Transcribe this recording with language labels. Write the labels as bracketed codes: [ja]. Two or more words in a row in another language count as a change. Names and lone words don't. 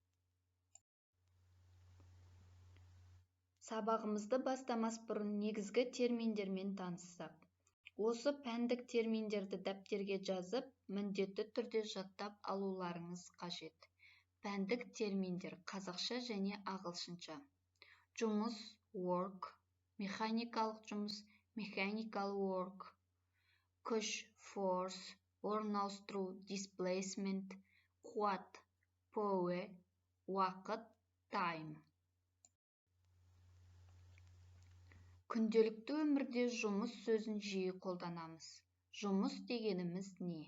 [kk] Сабағымызды бастамас бұрын негізгі терминдермен таныссақ. Осы пәндік терминдерді дәптерге жазып, міндетті түрде жаттап алуларыңыз қажет. Пәндік терминдер қазақша және ағылшынша. Жұмыс, work, механикалық жұмыс, [en] mechanical work, [kk] күш, force, орын ауыстыру, displacement, қуат, power, уақыт, time. Күнделікті өмірде жұмыс сөзін жиі қолданамыз. Жұмыс дегеніміз не?